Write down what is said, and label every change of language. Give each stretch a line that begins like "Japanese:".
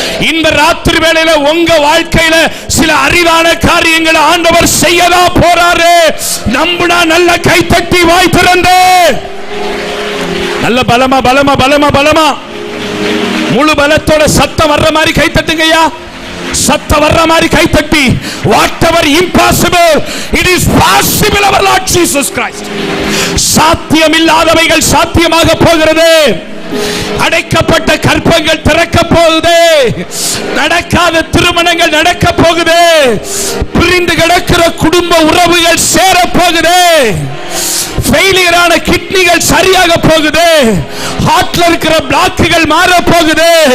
Tamil: இந்த ராத்திரி வேளையில உங்க வாழ்க்கையில சில அரிதான காரியங்களை ஆண்டவர் செய்யதா போறாரு. நம்புனா நல்ல கைத்தட்டி வாய் திறந்து நல்ல பலமா முழு பலத்தோட சத்தம் வர்ற மாதிரி கைத்தட்டுங்கய்யா. சத்தம் வர்ற மாதிரி கைத்தட்டி,
English: whatever impossible, it is possible our Lord Jesus Christ.
Tamil: சாத்தியமில்லாதவைகள் சாத்தியமாக போகிறது. அடைக்கப்பட்ட கற்பங்கள் திறக்க போகுது. நடக்காத திருமணங்கள் நடக்க போகுது. பிரிந்து கிடக்கிற குடும்ப உறவுகள் சேர போகுது. ஃபெயிலியரான கிட்னிகள் சரியாக போகுது. ஹார்ட்ல இருக்கிற பிளாக்குகள் மாற போகுது.